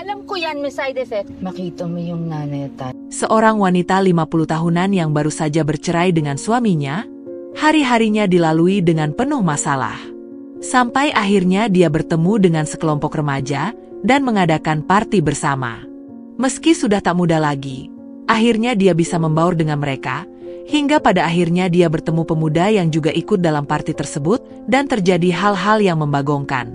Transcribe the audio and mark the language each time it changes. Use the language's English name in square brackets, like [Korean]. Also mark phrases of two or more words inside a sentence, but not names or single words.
[Filipino] ko yan, may [English] side effect. [Filipino] Makita mo yung nanay at [Indonesian] Seorang wanita 50 tahunan yang baru saja bercerai dengan suaminya, hari-harinya dilalui dengan penuh masalah. Sampai akhirnya dia bertemu dengan sekelompok remaja dan mengadakan party bersama. Meski sudah tak muda lagi, akhirnya dia bisa membaur dengan mereka, hingga pada akhirnya dia bertemu pemuda yang juga ikut dalam party tersebut dan terjadi hal-hal yang membagongkan.